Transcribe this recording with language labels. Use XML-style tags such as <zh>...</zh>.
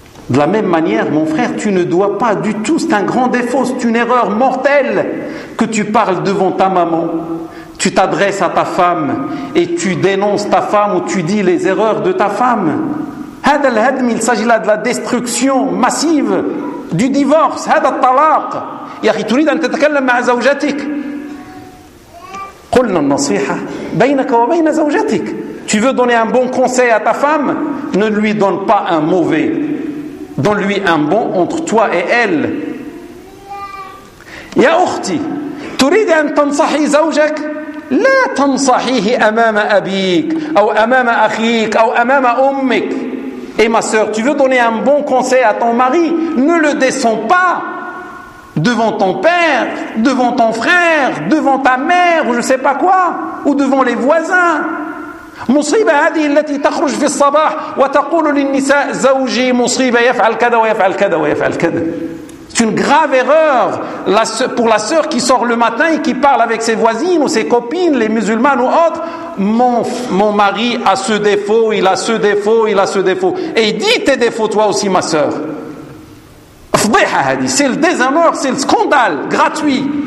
<fr>De la même manière, mon frère, tu ne dois pas du tout, c'est un grand défaut, c'est une erreur mortelle que tu parles devant ta maman, tu t'adresses à ta femme et tu dénonces ta femme ou tu dis les erreurs de ta femme.</fr> <ar>هذا الهدم,</ar> <fr>il s'agit là de la destruction massive du divorce.</fr> <ar>هذا الطلاق يا أخي تريد أن تتكلم مع زوجتك. قلنا النصيحة بينك وبين زوجتك.</ar> <fr>Tu veux donner un bon conseil à ta femme, ne lui donne pas un mauvais, donne lui un bon entre toi et elle.</fr> <ar>يا أختي تريد أن تنصحي زوجك, لا تنصحيه أمام أبيك أو أمام أخيك أو أمام أمك.</ar> <fr>Et ma sœur, tu veux donner un bon conseil à ton mari, ne le descends pas devant ton père, devant ton frère, devant ta mère, ou je ne sais pas quoi, ou devant les voisins.</fr> <ar>مصيبة هذه التي تخرج في الصباح وتقول للنساء زوجي مصيبة يفعل كذا ويفعل كذا ويفعل كذا.</ar> <fr>C'est une grave erreur pour la sœur qui sort le matin et qui parle avec ses voisines ou ses copines, les musulmanes ou autres. Mon mari a ce défaut, il a ce défaut, il a ce défaut. Et dis tes défauts toi aussi, ma sœur. C'est le déshonneur, c'est le scandale gratuit.</fr>